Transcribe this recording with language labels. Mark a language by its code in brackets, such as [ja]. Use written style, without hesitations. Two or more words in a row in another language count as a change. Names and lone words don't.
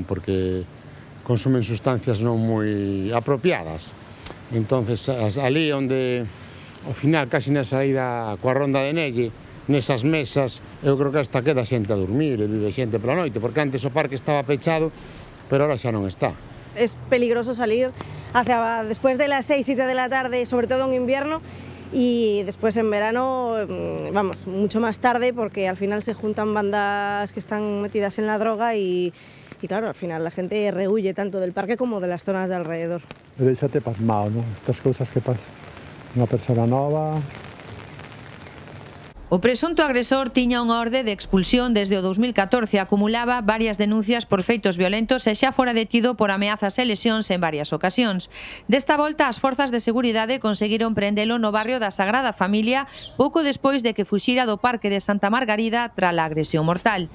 [gl] Porque consumen sustancias non moi apropiadas. Entonces, ali onde, ao final, casi na saída coa ronda de Nelle, nesas mesas, eu creo que hasta queda xente a dormir e vive xente pola noite, porque antes o parque estaba pechado, pero ahora xa non está. [es] Es peligroso salir hacia después de las 6, 7 de la tarde, sobre todo en invierno, y después en verano, vamos, mucho más tarde, porque al final se juntan bandas que están metidas en la droga y claro, al final la gente rehuye tanto del parque como de las zonas de alrededor. [gl] Déixate pasmado, ¿no? Estas cousas que pasan. Unha persona nova... O presunto agresor tiña unha orde de expulsión desde o 2014, acumulaba varias denuncias por feitos violentos e xa fora detido por ameazas e lesións en varias ocasións. Desta volta, as forzas de seguridade conseguiron prendelo no barrio da Sagrada Familia pouco despois de que fuxira do parque de Santa Margarida tras a agresión mortal.